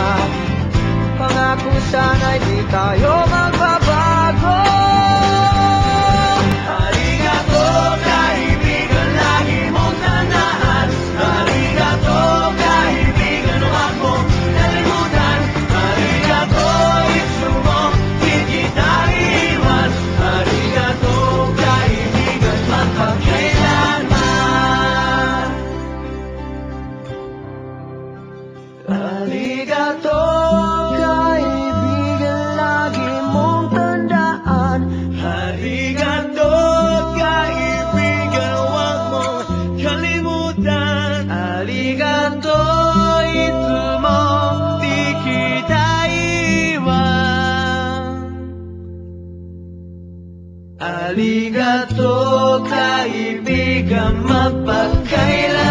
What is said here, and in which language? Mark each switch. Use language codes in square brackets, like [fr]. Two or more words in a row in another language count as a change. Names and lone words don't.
[tl] Pangako sana'y di tayo magbabago. Arigato kaibigan, lagi mong tandaan. Arigato kaibigan, huwag mong kalimutan. [ja] ありがとう、いつも, [tl] di kita iwan. Arigato kaibigan, magpagkailanman. Arigato kaibigan, lagi mong tandaan. Arigato kaibigan, huwag mong kalimutan. [ja] ありがとう、いつも, [tl] di kita iwan. Arigato kaibigan, mapagkailanman.